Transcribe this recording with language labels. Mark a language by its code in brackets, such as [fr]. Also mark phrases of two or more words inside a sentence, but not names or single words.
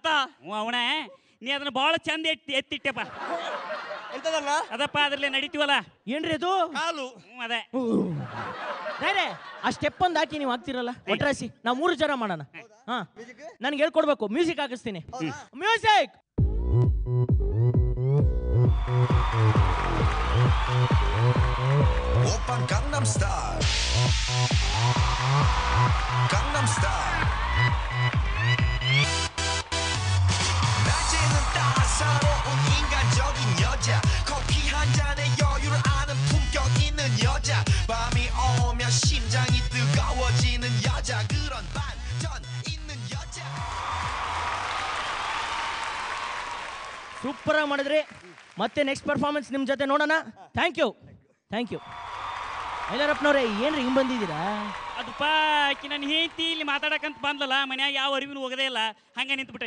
[kn] ಅವಣ ನೀ ಅದನ್ನ ಬಹಳ ಚಂದ ಎತ್ತಿಟ್ಟೆಪ್ಪ. ಎಂತದಲ್ಲ ಅದಪ್ಪ ಅದ್ರಲ್ಲೇ ನಡೀತೀವಲ್ಲ. ಏನ್ರಿ ಅದು? ಕಾಲು. ಅದೇ ಆ ಸ್ಟೆಪ್ ಒಂದು ಹಾಕಿ ನೀವು ಹಾಕ್ತಿರಲ್ಲ ಒಟ್ರಾಸಿ. ನಾವು 3 ಜನ ಮಾಡೋಣ. ನನ್ಗೆ ಹೇಳ್ಕೊಡ್ಬೇಕು. ಮ್ಯೂಸಿಕ್ ಹಾಕಿಸ್ತೀನಿ. ಮ್ಯೂಸಿಕ್. [ko] 오빤 강남스타일 강남스타일 낮에는 따사로운 인간적인 여자 커피 한 잔에 여유를 아는 품격 있는 여자 밤이 오면 심장이 뜨거워지는 여자 그런 반전 있는 여자 [kn] ಸೂಪರ್ ಆಗಿ ಮಾಡಿದ್ರಿ. ಮತ್ತೆ [en] next performance [kn] ನಿಮ್ಮ ಜೊತೆ ನೋಡೋಣ. [en] thank you. [kn] ಮೈಲಾರಪ್ಪನವ್ರೆ ಏನ್ರಿ ಹಿಂಗ್ ಬಂದಿದ್ದೀರಾ? ಅದಪ್ಪ ಆಕಿ ನನ್ನ ಹೆಂಡತಿ ಇಲ್ಲಿ ಮಾತಾಡಕಂತ ಬಂದ್ಲಲ್ಲ, ಮನ್ಯಾಗ ಯಾವ ಅರಿವಿನೂ ಹೋಗದೇ ಇಲ್ಲ, ಹಂಗೆ ನಿಂತ್ಬಿಟ್ಟೆ.